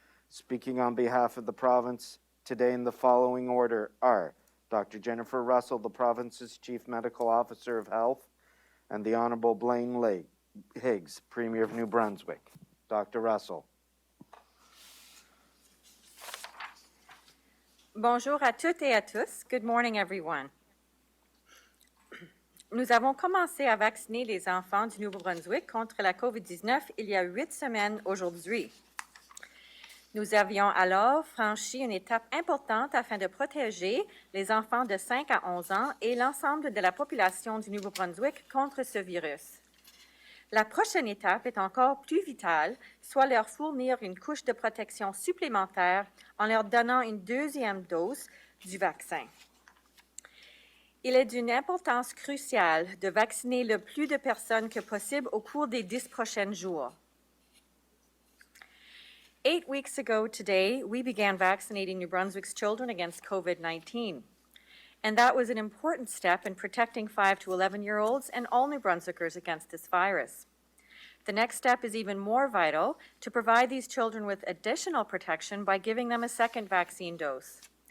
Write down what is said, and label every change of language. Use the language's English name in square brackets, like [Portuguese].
[English] Speaking on behalf of the province today in the following order are Dr. Jennifer Russell, the province's Chief Medical Officer of Health, and the Honorable Blaine Higgs, Premier of New Brunswick. Dr. Russell. [French] Bonjour à toutes et à tous. [English] Good morning, everyone. [French] Nous avons commencé à vacciner les enfants du Nouveau-Brunswick contre la COVID-19 il y a 8 semaines aujourd'hui. Nous avions alors franchi une étape importante afin de protéger les enfants de 5 à 11 ans et l'ensemble de la population du Nouveau-Brunswick contre ce virus. La prochaine étape est encore plus vitale, soit leur fournir une couche de protection supplémentaire en leur donnant une deuxième dose du vaccin. Il est d'une importance cruciale de vacciner le plus de personnes que possible au cours des 10 prochains jours. [English] 8 weeks ago today, we began vaccinating New Brunswick's children against COVID-19. And that was an important step in protecting 5 to 11-year-olds and all New Brunswickers against this virus. The next step is even more vital to provide these children with additional protection by giving them a second vaccine dose.